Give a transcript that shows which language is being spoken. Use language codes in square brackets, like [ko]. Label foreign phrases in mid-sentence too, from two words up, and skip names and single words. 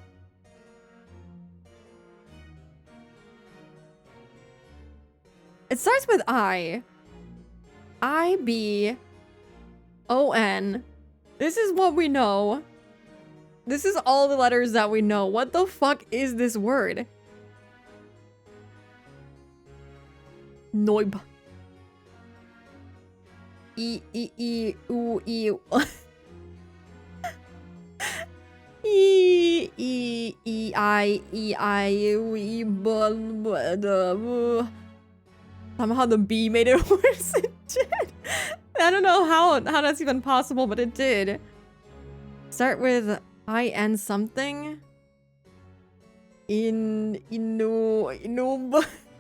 [en] It starts with I. I, B, O, N. This is what we know. This is all the letters that we know. What the fuck is this word? Noib. E, E, E, U, E. E, E, E, I, E, I, U, E, somehow the B made it worse. It did. I don't know how that's even possible, but it did. Start with I-N something. Inoob.